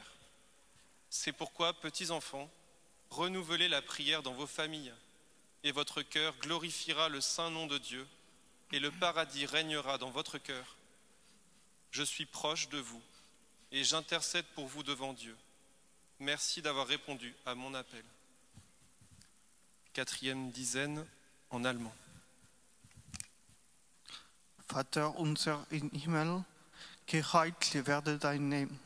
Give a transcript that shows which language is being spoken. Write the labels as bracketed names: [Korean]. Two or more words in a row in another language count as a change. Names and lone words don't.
[French] C'est pourquoi, petits enfants, renouvelez la prière dans vos familles, et votre cœur glorifiera le saint nom de Dieu, et le paradis régnera dans votre cœur. Je suis proche de vous, et j'intercède pour vous devant Dieu. Merci d'avoir répondu à mon appel. Quatrième dizaine en allemand. [German] Vater unser im Himmel, geheiligt werde dein Name.